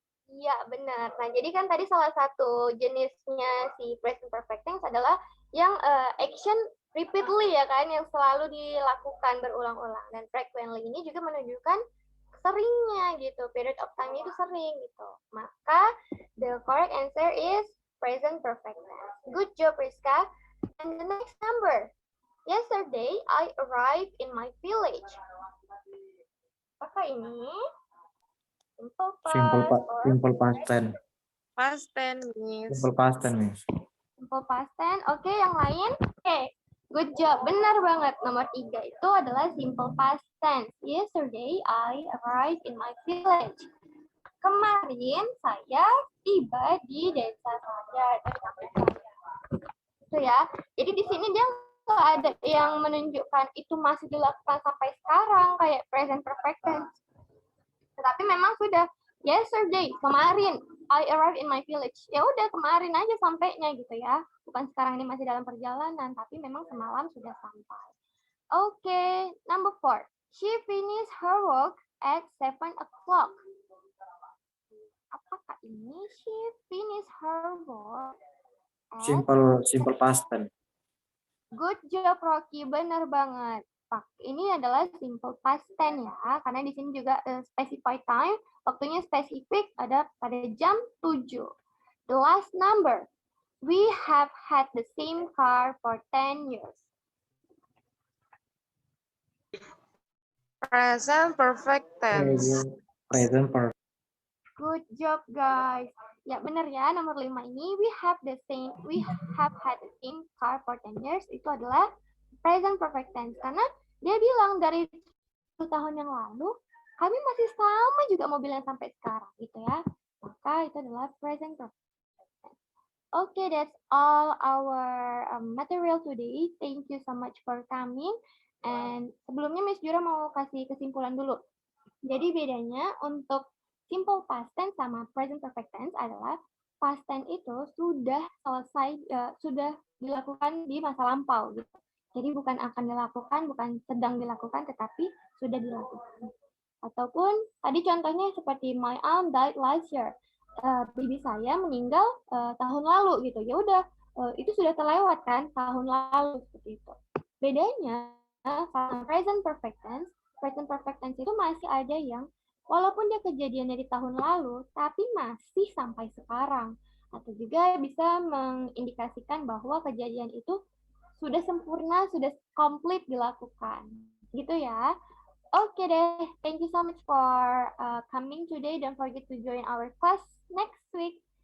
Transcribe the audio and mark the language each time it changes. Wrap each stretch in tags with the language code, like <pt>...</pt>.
<id>Iya, benar. Nah, jadi kan tadi salah satu jenisnya si present perfect tense adalah yang action repeatedly ya kan, yang selalu dilakukan berulang-ulang. Dan frequently ini juga menunjukkan seringnya gitu, period of time itu sering gitu. Maka</id> <en>the correct answer is present perfect tense. Good job, Rizka. And the next number. Yesterday, I arrived in my village.</en> <id>Apakah ini? Simple past.</id> <en>Simple past tense. Past tense, Miss. Simple past tense, Miss.</en> <id>Simple past tense. Oke, yang lain? Oke,</id> <en>good job.</en> <id>Benar banget. Nomor 3 itu adalah simple past tense.</id> <en>Yesterday, I arrived in my village.</en> <id>Kemarin saya tiba di desa saya, di kampung saya. Itu ya. Jadi di sini dia nggak ada yang menunjukkan itu masih dilakukan sampai sekarang kayak present perfect tense. Tetapi memang sudah</id> <en>yesterday,</en> <id>kemarin</id> <en>I arrived in my village.</en> <id>Ya udah kemarin aja sampainya gitu ya. Bukan sekarang ini masih dalam perjalanan, tapi memang semalam sudah sampai.</id> <en>Oke, number 4. She finished her work at 7 o'clock.</en> <id>Apakah ini</id> <en>she finished her work at... Simple past tense. Good job, Rocky.</en> <id>Benar banget. Ini adalah simple past tense ya, karena di sini juga specify time, waktunya spesifik ada pada jam 7.</id> <en>The last number. We have had the same car for 10 years. Present perfect tense. Present perfect. job, guys.</en> <id>Ya benar ya, nomor 5 ini</id> <en>we have had the same car for 10 years.</en> <id>Itu adalah present perfect tense karena dia bilang dari 10 tahun yang lalu kami masih sama juga mobilnya sampai sekarang gitu ya. Maka itu adalah present perfect tense.</id> <en>Okay, that's all our material today. Thank you so much for coming.</en> <id>And sebelumnya Miss Jura mau kasih kesimpulan dulu. Jadi bedanya untuk simple past tense sama present perfect tense adalah past tense itu sudah selesai, sudah dilakukan di masa lampau gitu. Jadi bukan akan dilakukan, bukan sedang dilakukan, tetapi sudah dilakukan. Ataupun tadi contohnya seperti my aunt died last year. Bibi saya meninggal tahun lalu gitu. Ya udah, itu sudah terlewat kan tahun lalu seperti itu. Bedanya sama present perfect tense itu masih ada yang walaupun dia kejadiannya di tahun lalu, tapi masih sampai sekarang. Atau juga bisa mengindikasikan bahwa kejadian itu sudah sempurna, sudah komplit dilakukan. Gitu ya.</id> <en>Oke deh, thank you so much for coming today. Don't forget to join our class next week.</en>